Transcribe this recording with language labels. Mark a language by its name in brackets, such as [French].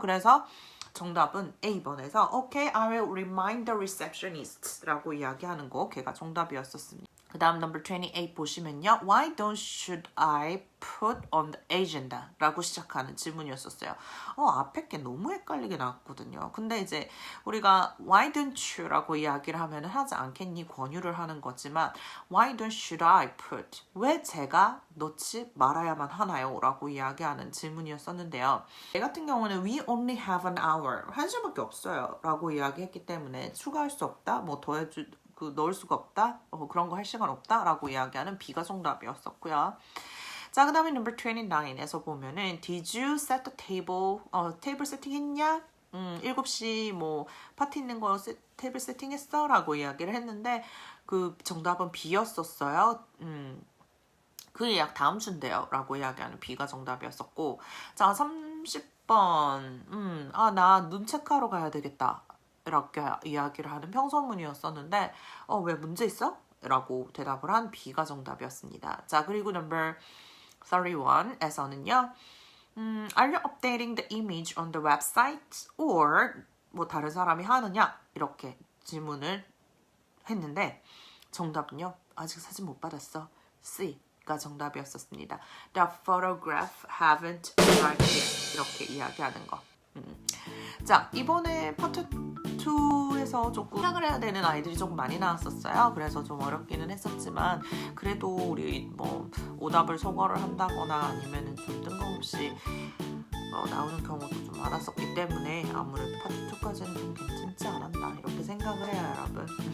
[Korean] 그래서 정답은 A번에서 [English] Okay, I will remind the receptionist [Korean] 라고 이야기하는 거 걔가 정답이었었습니다. 그 다음 number 28 보시면요. [English] Why don't should I put on the agenda? [Korean] 라고 시작하는 질문이었었어요. 앞에 게 너무 헷갈리게 나왔거든요. 근데 이제 우리가 [English] Why don't you? [Korean] 라고 이야기를 하면 하지 않겠니? 권유를 하는 거지만 [English] Why don't should I put? [Korean] 왜 제가 넣지 말아야만 하나요? 라고 이야기하는 질문이었었는데요. 얘 같은 경우는 [English] We only have an hour. [Korean] 1시간밖에 없어요. 라고 이야기했기 때문에 추가할 수 없다. 뭐 넣을 수가 없다. 그런 거 할 시간 없다. 라고 이야기하는 B가 정답이었었고요. 자, 그 다음에 number 29에서 보면은 [English] Did you set the table? [Korean] 테이블 세팅했냐? 7시 뭐 파티 있는 거 테이블 세팅했어? 라고 이야기를 했는데 그 정답은 B였었어요. 그 예약 다음 주인데요. 라고 이야기하는 B가 정답이었었고 자, 30번 나 눈 체크하러 가야 되겠다. 이렇게 이야기를 하는 평서문이었었는데 왜 문제 있어? 라고 대답을 한 B가 정답이었습니다. 자, 그리고 number 31에서는요. [English] Are you updating the image on the website? [Korean] Or 뭐 다른 사람이 하느냐? 이렇게 질문을 했는데 정답은요. 아직 사진 못 받았어. C가 정답이었었습니다. [English] The photograph haven't arrived yet. [Korean] 이렇게 이야기하는 거. 자, 이번에 파트 2에서 조금 생각을 해야 되는 아이들이 조금 많이 나왔었어요. 그래서 좀 어렵기는 했었지만 그래도 우리 뭐 오답을 소거를 한다거나 아니면은 좀 뜬금없이 나오는 경우도 좀 많았었기 때문에 아무래도 파트 2까지는 좀 괜찮지 않았나 이렇게 생각을 해요, 여러분.